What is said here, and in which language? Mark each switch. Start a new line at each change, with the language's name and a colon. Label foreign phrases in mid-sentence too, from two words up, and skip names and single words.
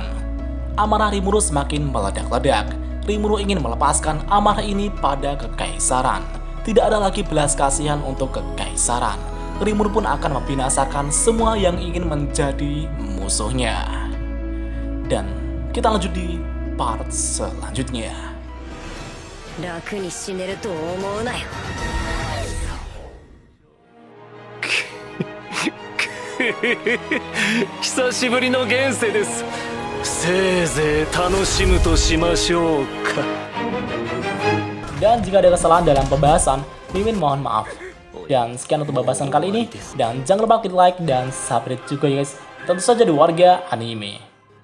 Indonesian: Amarah Rimuru semakin meledak-ledak. Rimuru ingin melepaskan amarah ini pada kekaisaran. Tidak ada lagi belas kasihan untuk kekaisaran. Rimuru pun akan membinasakan semua yang ingin menjadi musuhnya. Dan kita lanjut di part selanjutnya.
Japanese: 楽に死ねると思うなよ。久しぶりの現世です。せいぜい楽しむとしましょうか。
Indonesian: Dan jika ada kesalahan dalam pembahasan, Mimin mohon maaf. Dan sekian untuk pembahasan kali ini. Dan jangan lupa klik like dan subscribe juga ya guys. Tentu saja di Warga Anime.